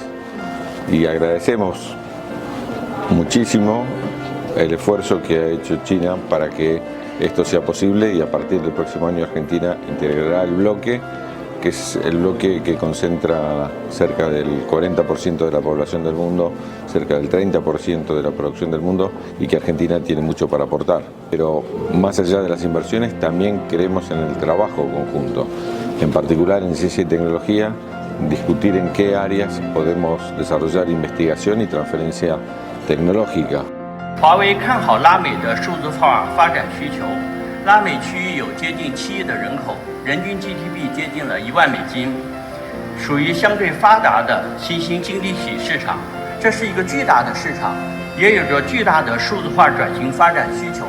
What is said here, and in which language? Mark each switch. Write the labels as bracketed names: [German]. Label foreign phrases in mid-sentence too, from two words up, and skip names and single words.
[Spanish] Y agradecemos muchísimo el esfuerzo que ha hecho China para que esto sea posible, y a partir del próximo año Argentina integrará el bloque, que es el bloque que concentra cerca del 40% de la población del mundo, cerca del 30% de la producción del mundo, y que Argentina tiene mucho para aportar. Pero más allá de las inversiones, también creemos en el trabajo conjunto, en particular en ciencia y tecnología, discutir en qué áreas podemos desarrollar investigación y transferencia tecnológica. [Chinese] 华为看好拉美的数字化发展需求。拉美区域有接近7亿的人口，人均 GDP 接近了1万美金，属于相对发达的新兴经济体市场。这是一个巨大的市场，也有着巨大的数字化转型发展需求。